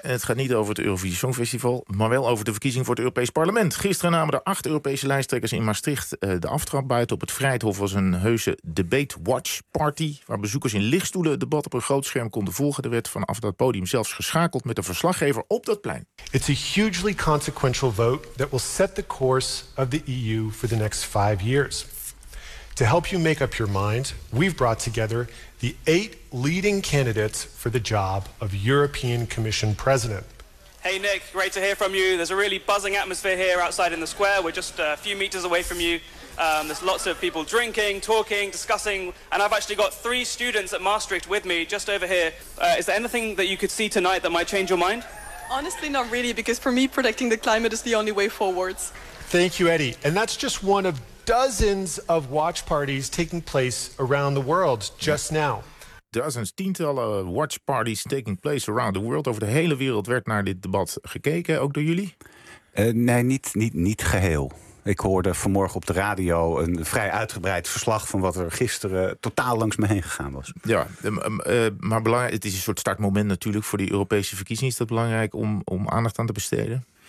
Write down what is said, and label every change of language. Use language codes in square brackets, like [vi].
[nl] Het gaat niet over het Eurovisie Songfestival... maar wel over de verkiezing voor het Europees Parlement. Gisteren namen de 8 Europese lijsttrekkers in Maastricht de aftrap. Buiten op het Vrijthof was een heuse debate watch party... waar bezoekers in lichtstoelen het debat op een groot scherm konden volgen. Er werd vanaf dat podium zelfs geschakeld met een verslaggever op dat plein. [en] It's a hugely consequential vote that will set the course of the EU for the next 5 years. To help you make up your mind, we've brought together the 8 leading candidates for the job of European Commission President. Hey Nick, great to hear from you. There's a really buzzing atmosphere here outside in the square. We're just a few meters away from you. There's lots of people drinking, talking, discussing, and I've actually got 3 students at Maastricht with me just over here. Is there anything that you could see tonight that might change your mind? Honestly, not really, because for me, protecting the climate is the only way forwards. Thank you, Eddie. And that's just one of dozens of watch parties taking place around the world just now. Dozens, tientallen watch parties taking place around the world. [nl] Over de hele wereld werd naar dit debat gekeken, ook door jullie? Nee, niet geheel. Ik hoorde vanmorgen op de radio een vrij uitgebreid verslag... van wat er gisteren totaal langs me heen gegaan was. Ja, maar belangrijk, het is een soort startmoment natuurlijk voor die Europese verkiezingen. Is dat belangrijk om aandacht aan te besteden?